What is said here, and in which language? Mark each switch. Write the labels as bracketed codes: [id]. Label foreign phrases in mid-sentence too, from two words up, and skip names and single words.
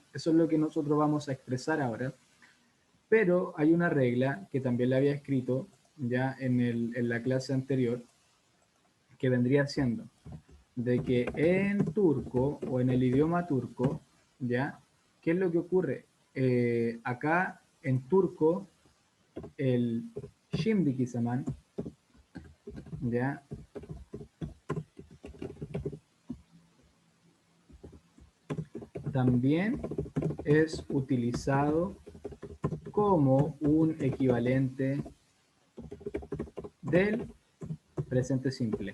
[es] Eso es lo que nosotros vamos a expresar ahora, pero hay una regla que también la había escrito ya en la clase anterior, que vendría siendo de que en turco o en el idioma turco, ¿ya? ¿Qué es lo que ocurre? Acá en turco el [tr] Şimdiki zaman, [es] ¿ya? También es utilizado como un equivalente del presente simple.